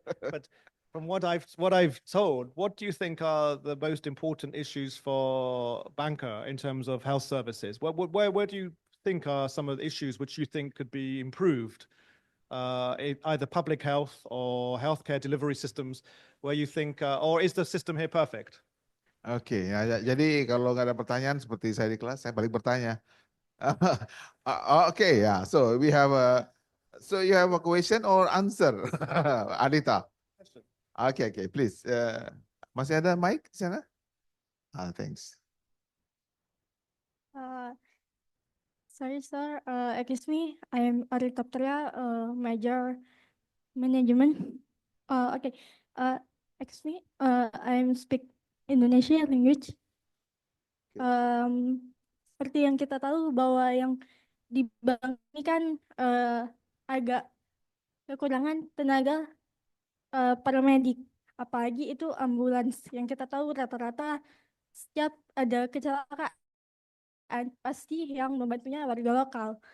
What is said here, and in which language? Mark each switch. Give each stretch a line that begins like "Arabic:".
English: But from what I've told, what do you think are the most important issues for Banca in terms of health services? Where do you think are some of the issues which you think could be improved? Either public health or healthcare delivery systems, where you think, or is the system here perfect?
Indonesian: Oke, jadi kalau nggak ada pertanyaan seperti saya di kelas, saya balik bertanya. Oke, ya.
English: So you have a question or answer, Anita?
Indonesian: Oke, please. Masih ada mic di sana? Thanks.
English: Sorry, sir. Excuse me. I am Arita Putria, major management. Okay. Excuse me. I am speak Indonesia language.
Indonesian: Seperti yang kita tahu bahwa yang di bank ini kan agak kekurangan tenaga paramedik, apalagi itu ambulans. Yang kita tahu rata-rata setiap ada kecelakaan pasti yang membantunya warga lokal.